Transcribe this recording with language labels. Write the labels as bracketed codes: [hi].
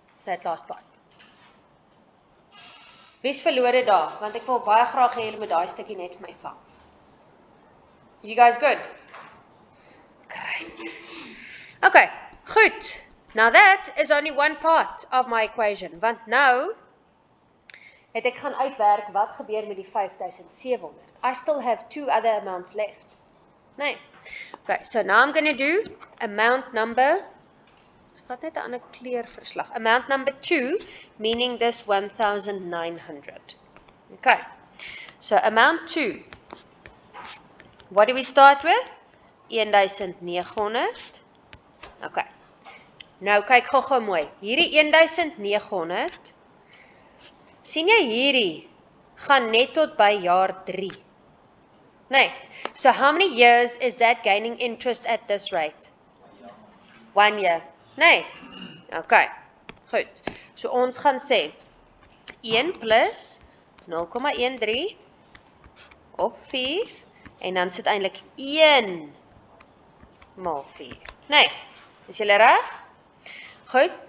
[en] That last part. [af] Wie's verlore daar? Want ek wil baie graag hê julle moet daai stukkie net vir my vang. [en] You guys good? Great. [af] Okay, goed. [en] Now that is only one part of my equation. [af] Want nou het ek gaan uitwerk wat gebeur met die 5,700. [en] I still have 2 other amounts left. Nee. Okay, so now I'm going to do amount number, [af] wat net 'n ander kleurverslag. [en] Amount number 2, meaning this 1,900. Okay. So amount 2. What do we start with? [af] 1,900. Okay. Nou kyk gou-gou mooi. Hierdie 1,900. sien jy hierdie gaan net tot by jaar 3. Nee. [en] So how many years is that gaining interest at this rate? 1 year. [af] Nee. Okay. Goed. So ons gaan sê 1 plus 0,13 op 4 en dan sit eintlik 1 maal 4. Nee. Is julle reg? Goed.